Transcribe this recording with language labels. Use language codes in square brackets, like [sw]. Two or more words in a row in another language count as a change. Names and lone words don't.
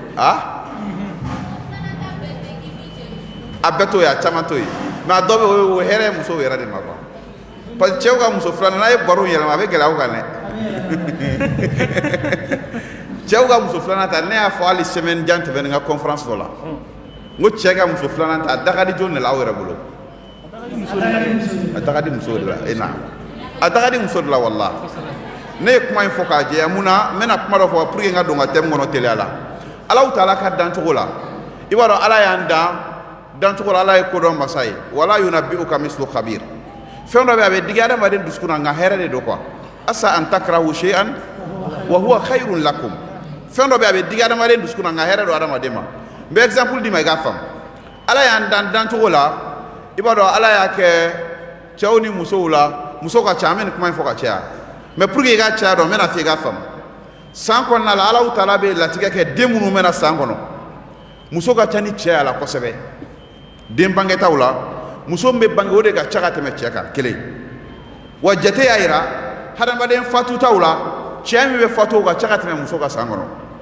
[bm] a bɛɛ t'o ye a caman t'o ye mais a dɔ bɛ yen o ye hɛrɛ ye musow yɛrɛ de ma [fr] quoi parce que [bm] cɛw ka muso filanan n'a ye baro yɛlɛma a bɛ gɛlɛya aw kan dɛ cɛw ka muso filanan ta ne y'a fɔ hali semaine jan tɛmɛnen n ka conférence dɔ la n ko cɛ ka muso filanan ta a da ka di jɔn de la aw yɛrɛ bolo a da ka di muso de la a da ka di muso de la walahi ne ye kuma in fɔ k'a jɛya mun na n bɛna kuma dɔ fɔ [fr] pour que [bm] n ka don n ka thème kɔnɔ teliya la Ala Taala ka dancogo la i b'a dɔn Ala y'an dan dancogo la Ala ye kodɔn masa ye [ar] ولا ينبئك مثل خبير [bm] fɛn dɔ bɛ a bɛ digi adamaden dusukun na nka hɛrɛ de don quoi [ar] عسى أن تكرهوا شيئا وهو خير لكم [bm] fɛn dɔ bɛ a bɛ digi adamaden dusukun na nka hɛrɛ don adamaden ma n bɛ exemple d'i ma i k'a faamu Ala y'an dan dancogo la i b'a dɔn Ala y'a kɛ cɛw ni musow la muso ka ca an bɛ nin kuma in fɔ ka caya [fr] mais pour que [bm] i ka caya dɔn n bɛna f'i ye i k'a faamu san kɔnɔna la Ala Taala bɛ latigɛ kɛ den minnu bɛ na san kɔnɔ muso ka ca ni cɛ y'a la kosɛbɛ den bangetaw la muso min bɛ bange o de ka ca ka tɛmɛ cɛ kan kelen wa jate y'a jira hadamaden fatutaw la cɛ min bɛ fatu o ka ca ka tɛmɛ muso ka san kɔnɔ